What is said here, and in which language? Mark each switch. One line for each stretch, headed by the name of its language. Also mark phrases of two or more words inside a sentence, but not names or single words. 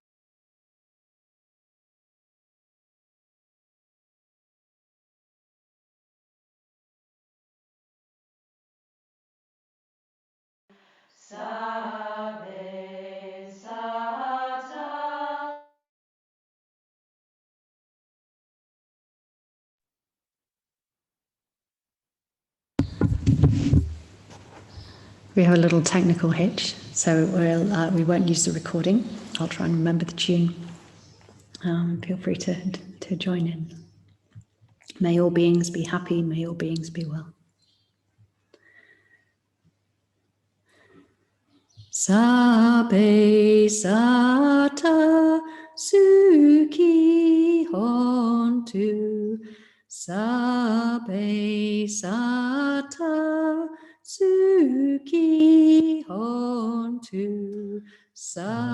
Pali: Sabe sata.
English: We have a little technical hitch, so we won't use the recording. I'll try and remember the tune. Feel free to join in. May all beings be happy, may all beings be well.
Pali: Sabe sata suki hontu. Sabe sata suki hontu.